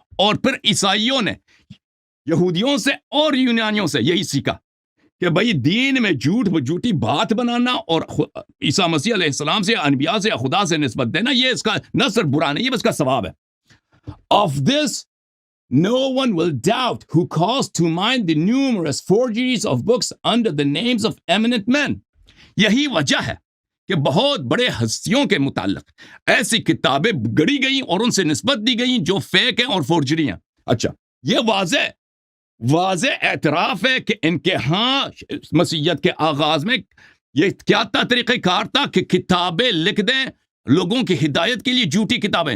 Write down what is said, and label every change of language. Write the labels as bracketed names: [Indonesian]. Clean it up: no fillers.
[Urdu] اور پھر عیسائیوں نے یہودیوں سے اور یونانیوں سے یہی سیکھا کہ بھئی دین میں جھوٹی بات بنانا اور عیسیٰ مسیح علیہ السلام سے، انبیاء سے، خدا سے نسبت دینا، یہ اس کا نہ صرف برا نہیں ہے، بس کا ثواب ہے. [English] Of this no one will doubt who calls to mind the numerous forgeries of books under the names of eminent men. [Urdu] یہی وجہ ہے کہ بہت بڑے ہستیوں کے متعلق ایسی کتابیں گڑی گئیں اور ان سے نسبت دی گئیں جو فیک ہیں اور فورجری ہیں. اچھا، یہ واضح اعتراف ہے کہ ان کے ہاں مسیحیت کے آغاز میں یہ کیا تھا، طریقہ کار تھا کہ کتابیں لکھ دیں لوگوں کی ہدایت کے لیے، جھوٹی کتابیں.